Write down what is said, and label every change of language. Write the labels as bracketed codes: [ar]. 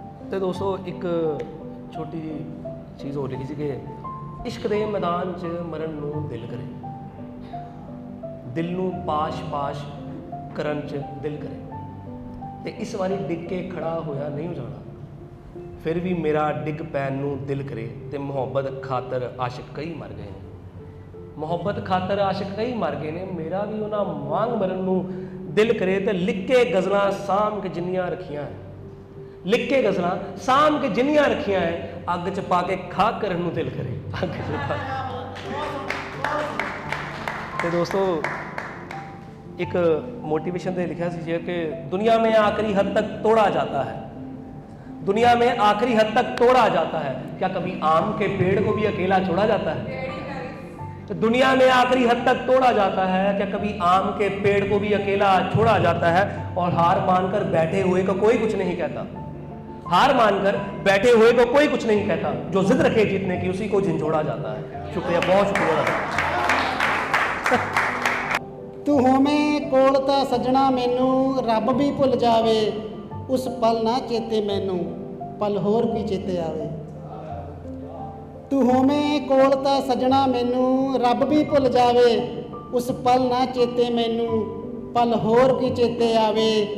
[pa] ਤੇ ਦੋਸਤੋ ਇੱਕ ਛੋਟੀ ਜਿਹੀ ਚੀਜ਼ ਹੋਰ ਲਿਖੀ ਸੀ ਕਿ ਇਸ਼ਕ ਦੇ ਮੈਦਾਨ 'ਚ ਮਰਨ ਨੂੰ ਦਿਲ ਕਰੇ, ਦਿਲ ਨੂੰ ਪਾਸ਼-ਪਾਸ਼ ਕਰਨ 'ਚ ਦਿਲ ਕਰੇ, ਤੇ ਇਸ ਵਾਰੀ ਡਿੱਗ ਕੇ ਖੜਾ ਹੋਇਆ ਨਹੀਂ ਹੋ ਜਾਣਾ, ਫਿਰ ਵੀ ਮੇਰਾ ਡਿੱਗ ਪੈਣ ਨੂੰ ਦਿਲ ਕਰੇ। ਤੇ ਮੁਹੱਬਤ ਖਾਤਰ ਆਸ਼ਿਕ ਕਈ ਮਰ ਗਏ ਨੇ, ਮੁਹੱਬਤ ਖਾਤਰ ਆਸ਼ਿਕ ਕਈ ਮਰ ਗਏ ਨੇ, ਮੇਰਾ ਵੀ ਉਹਨਾਂ ਵਾਂਗ ਮਰਨ ਨੂੰ ਦਿਲ ਕਰੇ। ਤੇ ਲਿਖ ਕੇ ਗਜ਼ਲਾਂ ਸਾਂਭ ਕੇ ਜਿੰਨੀਆਂ ਰੱਖੀਆਂ ਹੈ, ਲਿਖ ਕੇ ਗਜ਼ਲਾਂ ਸਾਂਭ ਕੇ ਜਿੰਨੀਆਂ ਰੱਖੀਆਂ ਹੈ, ਅੱਗ 'ਚ ਪਾ ਕੇ ਖਾਕ ਕਰਨ ਨੂੰ ਦਿਲ ਕਰੇ, ਅੱਗ 'ਚ ਪਾ ਤੇ ਦੋਸਤੋ [hi] एक मोटिवेशन पे लिखा सी कि दुनिया में आखिरी हद तक तोड़ा जाता है, दुनिया में आखिरी हद तक तोड़ा जाता है, क्या कभी आम के पेड़ को भी अकेला छोड़ा जाता है? तो दुनिया में आखिरी हद तक तोड़ा जाता है, क्या कभी आम के पेड़ को भी अकेला छोड़ा जाता है? और हार मानकर बैठे हुए को कोई कुछ नहीं कहता, हार मानकर बैठे हुए को कोई कुछ नहीं कहता, जो जिद रखे जीतने की उसी को झंझोड़ा जाता है। शुक्रिया, बहुत शुक्रिया। [pa] ਤੂੰ ਹੋਵੇਂ ਕੋਲ ਤਾਂ ਸੱਜਣਾ ਮੈਨੂੰ ਰੱਬ ਵੀ ਭੁੱਲ ਜਾਵੇ, ਉਸ ਪਲ ਨਾ ਚੇਤੇ ਮੈਨੂੰ ਪਲ ਹੋਰ ਵੀ ਚੇਤੇ ਆਵੇ। ਤੂੰ ਹੋਵੇਂ ਕੋਲ ਤਾਂ ਸੱਜਣਾ ਮੈਨੂੰ ਰੱਬ ਵੀ ਭੁੱਲ ਜਾਵੇ, ਉਸ ਪਲ ਨਾ ਚੇਤੇ ਮੈਨੂੰ ਪਲ ਹੋਰ ਵੀ ਚੇਤੇ ਆਵੇ।